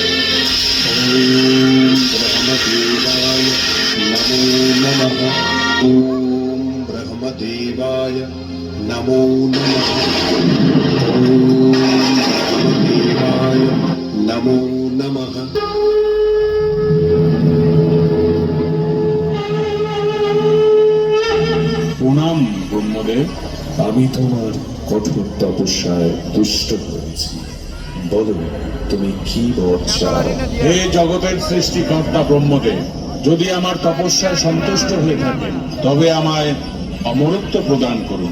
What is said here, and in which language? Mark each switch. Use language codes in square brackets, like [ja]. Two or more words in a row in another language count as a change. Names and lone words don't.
[sa] ओम ब्रह्मदेवाय नमो नमः। ओम ब्रह्मदेवाय नमो नमः। ओम ब्रह्मदेवाय नमो नमः। [bn] প্রণাম ব্রহ্মদেব। আমি তোমার কঠোর তপস্যায় তুষ্ট হয়েছি। বলো, তুমি কি বর চাও? হে জগতের সৃষ্টিকর্তা ব্রহ্মদেব, যদি আমার তপস্যায় সন্তুষ্ট হয়ে থাকেন তবে আমায় অমরত্ব প্রদান করুন।